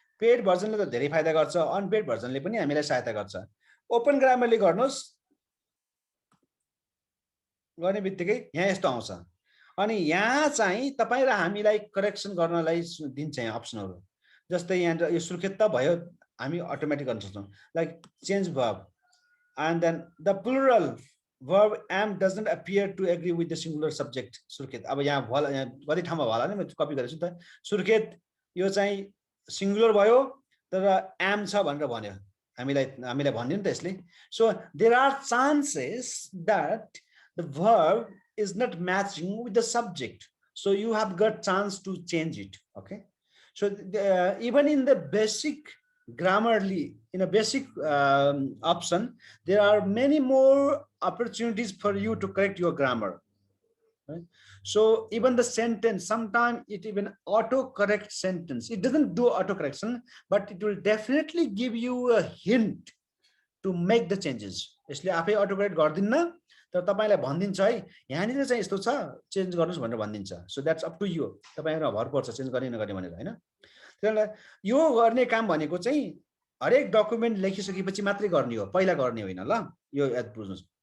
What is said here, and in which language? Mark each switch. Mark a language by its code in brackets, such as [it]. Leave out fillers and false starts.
[ne] Paid भर्जनले त धेरै फाइदा गर्छ, अनपेड भर्जनले पनि हामीलाई सहायता गर्छ. ओपन ग्रामरली गर्नुहोस्, गर्ने बित्तिकै यहाँ यस्तो आउँछ. अनि यहाँ चाहिँ तपाई र हामीलाई करेक्सन गर्नलाई दिन्छ यहाँ अप्सनहरु. जस्तै यहाँ यो सुर्खेत त भयो, हामी अटोमेटिक गर्न सक्छौं. [en] Like change verb, and then the plural verb am doesn't appear to agree with the singular subject. [ne] Surkhet अब यहाँ कति ठाउँमा होला नि, म कपी गरेछु त. सुर्खेत यो चाहिँ सिंगुलर भयो तर am छ भनेर भन्यो, हामीलाई भन्दियो नि त यसले. [en] So there are chances that the verb is not matching with the subject, so you have got chance to change it. Okay, so even in the basic Grammarly, in a basic option, there are many more opportunities for you to correct your grammar, right? So even the sentence, sometimes it even auto correct sentence. It doesn't do auto correction, but it will definitely give you a hint to make the changes. [ne] यसले आफै auto correct गर्दिन्न, तर तपाईलाई भनिदिन्छ है यहाँनिर चाहिँ यस्तो छ, चेन्ज गर्नुस् भनेर भनिदिन्छ. [en] so that's up to you, [ne] तपाईहरुमा भर पर्छ चेन्ज गर्ने नगर्ने भनेर हैन. त्यसलाई यो गर्ने काम भनेको चाहिँ हरेक डकुमेन्ट लेखिसकेपछि मात्रै गर्ने हो, पहिला गर्ने होइन ल. यो याद बुझ्नुस्.